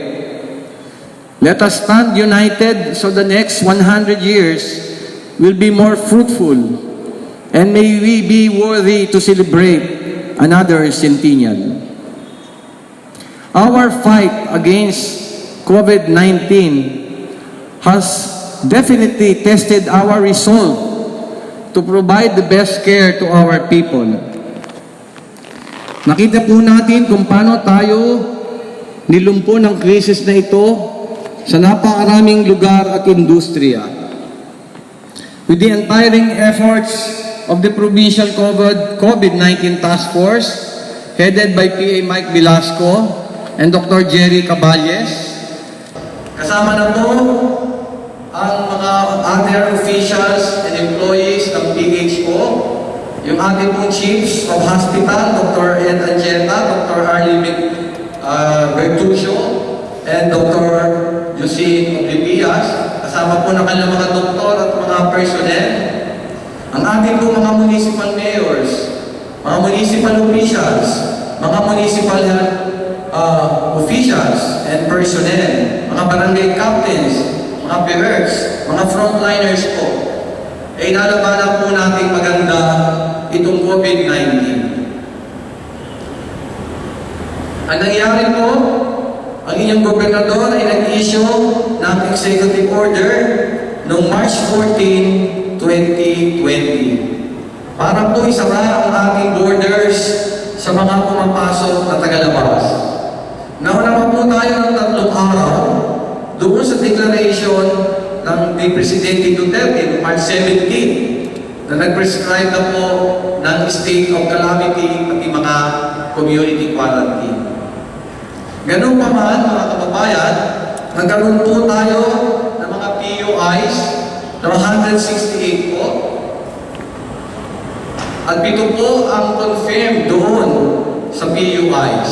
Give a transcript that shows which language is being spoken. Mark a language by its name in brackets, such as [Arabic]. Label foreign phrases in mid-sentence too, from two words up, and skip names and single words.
[English] Let us stand united so the next 100 years will be more fruitful, and may we be worthy to celebrate another centennial. Our fight against COVID-19 has definitely tested our resolve to provide the best care to our people. [Filipino] Nakita po natin kung paano tayo nilumpo ng krisis na ito sa napakaraming lugar at industriya. [English] With the untiring efforts of the Provincial COVID-19 Task Force, headed by PA Mike Velasco and Dr. [Filipino] Jerry Caballes, kasama na po ang mga [English] other officials and employees [Filipino] ng PHO, yung ating pong [English] chiefs of hospital, [Filipino] Dr. Ed Angeta, Dr. Arlie Bertuccio, and Dr. Josine Oblivias, kasama po ng kanilang mga doktor at mga personnel, ang ating po mga [English] municipal mayors, [Filipino] mga [English] municipal officials, [Filipino] mga [English] municipal officials and personnel, [Filipino] mga [English] barangay captains, [Filipino] mga peers, mga frontliners po, ay nalabanan po natin maganda itong COVID-19. Ang nangyari po, ang inyong gobernador ay nag-issue ng [English] executive order [Filipino] noong March 14, 2020 para po isara ang ating borders sa mga pumapasok na tagalabas. Nauna po tayo ng 3 araw doon sa declaration ng Presidente Duterte noong March 17 na nag-prescribe na po ng [English] state of calamity [Filipino] pati mga [English] community quarantine. [Filipino] Ganun pa man, mga kababayan, nagkaroon po tayo ng mga PUIs na 168 po. At 7 po ang confirmed doon sa PUIs.